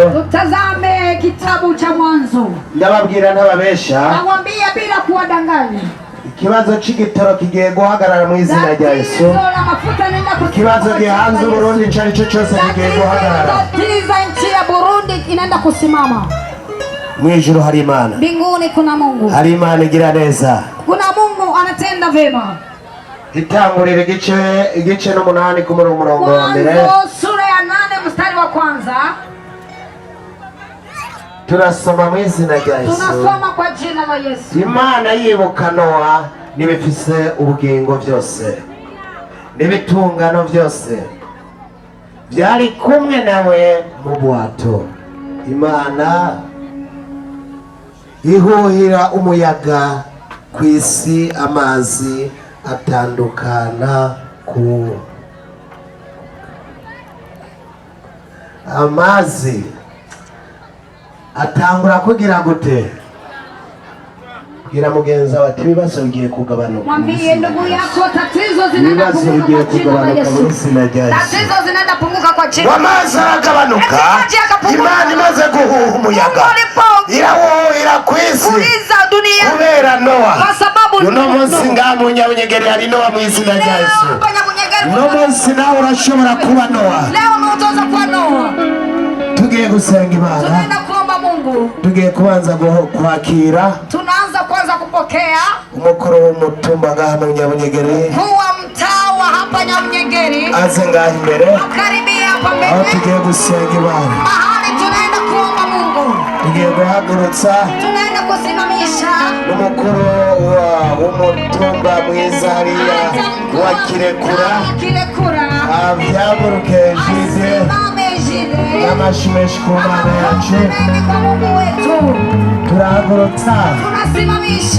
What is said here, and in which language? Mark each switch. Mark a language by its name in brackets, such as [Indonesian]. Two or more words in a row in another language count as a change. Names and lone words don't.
[Swahili] tutazame kitabu cha Mwanzo. [Rundi] Ndababwira ntababesha, [Swahili] nakwambia bila kuwadanganya, [Rundi] ikibazo c'igitoro kigiye guhagarara mu izina rya Yesu. Ikibazo gihanze Burundi cari cyo cyose kigiye guhagarara. [Swahili] Tatizo nchi ya Burundi inaenda kusimama. [Rundi] Mwijuru hari Imana, [Swahili] mbinguni kuna Mungu, [Rundi] hari Imana igira neza, [Swahili] kuna Mungu anatenda vema. [Rundi] Itangurira igice n'umunani ku murongo wa mbere. [Swahili] Mwanzo sura ya 8 mstari wa kwanza. [Rundi] Turasoma mu izina rya Yesu. [Swahili] Tunasoma kwa jina la Yesu. [Rundi] Imana yibuka Nowa n'ibifise ubugingo byose n'ibitungano byose byari kumwe nawe mu bwato. Imana ihuhira umuyaga ku isi, amazi atandukana ku amazi atangura kugira gute? Gira mugenza bati ibibazo bigiye kugabanuka. [Swahili] Mwambie ndugu yako tatizo zinaenda kupunguka kwa jina la Yesu. Tatizo zinaenda kupunguka kwa jina. [Rundi] Amazi aragabanuka. Imana imaze guhuha umuyaga. Irahuhira ku isi. [Swahili] Dunia. [Rundi] Kubera Nowa. [Swahili] Kwa sababu [Rundi] uno munsi ngamu Nyabunyegeri hari Nowa mu izina rya Yesu. Uno munsi nawe urashobora kuba Nowa. [Swahili] Leo unaweza kuwa Nowa. [Rundi] Tugiye gusenga Imana. [Swahili] Tunaenda kuomba Mungu. [Rundi] Tugiye kubanza kwakira. [Swahili] Tunaanza kwanza kupokea [Rundi] umukuru w'umutumba ngaha mu Nyabunyegeri. [Swahili] Huwa mtawa hapa Nyabunyegeri. [Rundi] Aze ngaha imbere. [Swahili] Karibia hapa mbele. [Rundi] Aho tugiye gusenga Imana. [Swahili] Mahali tunaenda kuomba Mungu. [Rundi] Tugiye guhagurutsa. [Swahili] Tunaenda kusimamisha [Rundi] umukuru w'umutumba mwiza hariya wa Kirekura. Avyaguruke Jide. N'amashimeshi ku Mana yacu. Turahagurutsa. [Swahili] Tunasimamisha